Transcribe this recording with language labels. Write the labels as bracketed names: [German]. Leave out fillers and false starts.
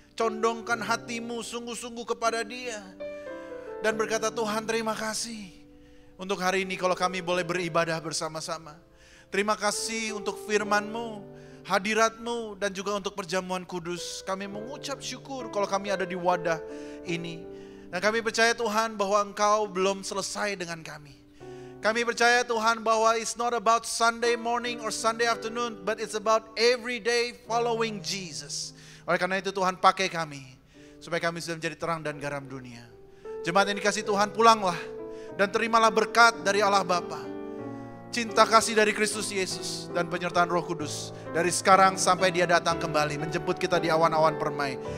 [Indonesian] Condongkan hatimu sungguh-sungguh kepada Dia. Dan berkata, Tuhan terima kasih untuk hari ini kalau kami boleh beribadah bersama-sama. Terima kasih untuk firman-Mu, hadirat-Mu, dan juga untuk perjamuan kudus. Kami mengucap syukur kalau kami ada di wadah ini. Dan kami percaya Tuhan bahwa Engkau belum selesai dengan kami. Kami percaya Tuhan bahwa [English] it's not about Sunday morning or Sunday afternoon, but it's about every day following Jesus. [Indonesian] Oleh karena itu Tuhan pakai kami, supaya kami sudah menjadi terang dan garam dunia. Jemaat yang dikasihi Tuhan, pulanglah dan terimalah berkat dari Allah Bapa, cinta kasih dari Kristus Yesus, dan penyertaan Roh Kudus dari sekarang sampai Dia datang kembali menjemput kita di awan-awan permai.